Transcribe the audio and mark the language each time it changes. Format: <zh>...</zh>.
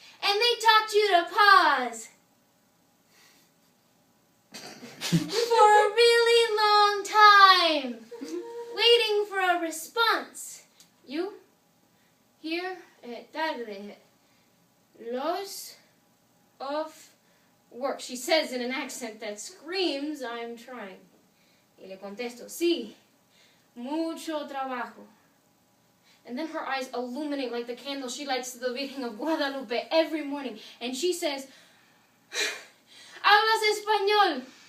<en>And they taught you to pause for a really long time, waiting for a response. You, here, tarde, los of work, she says in an accent that screams, I'm trying.</en> <es>Y le contesto, sí, mucho trabajo.</es> <en>And then her eyes illuminate like the candle she lights to the Virgen of Guadalupe every morning. And she says,</en> <es>hablas español.</es>